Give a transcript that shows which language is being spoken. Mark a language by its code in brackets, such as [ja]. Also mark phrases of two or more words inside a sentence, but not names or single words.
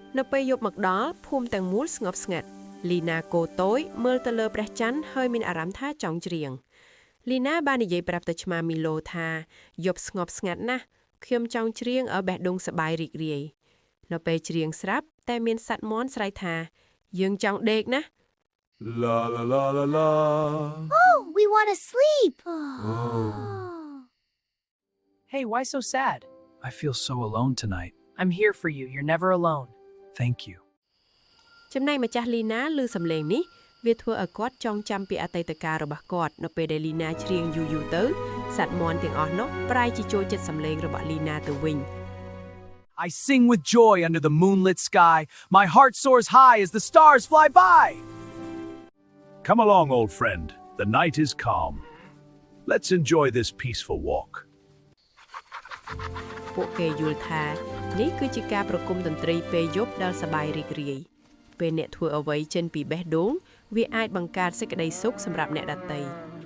[km] នៅពេលយប់មកដល់ភូមិទាំងមូលស្ងប់ស្ងាត់លីណាកូតូចមើលទៅលើព្រះច័ន្ទហើយមានអារម្មណ៍ថាចង់ច្រៀងលីណាបាននិយាយប្រាប់ទៅឆ្មាមីឡូថាយប់ស្ងប់ស្ងាត់ណាស់ខ្ញុំចង់ច្រៀងឲ្យបេះដូងសប្បាយរីករាយនៅពេលច្រៀងស្រាប់តែមានសត្វមាន់ស្រែកថាយើងចង់ដេកណា [en] La la la la la. Oh, we want to sleep. Hey, why so sad? I feel so alone tonight. I'm here for you. You're never alone. Thank you. [km] ចំណែកម្ចាស់លីណាឮសំឡេងនេះវាធ្វើឲ្យគាត់ចងចាំពីអតីតកាលរបស់គាត់នៅពេលដែលលីណាច្រៀងយូរៗទៅសត្វមាន់ទាំងអស់នោះប្រែជាចូលចិត្តសំឡេងរបស់លីណាទៅវិញ [en] I sing with joy under the moonlit sky. My heart soars high as the stars fly by. Come along, old friend. The night is calm. Let's enjoy this peaceful walk. [km] ពួកគេយល់ថានេះគឺជាការប្រគំតន្ត្រីពេលយប់ដល់សប្បាយរីករាយពេលអ្នកធ្វើអ្វីចេញពីបេះដូងវាអាចបង្កើតសេចក្តីសុខសម្រាប់អ្នកដទៃ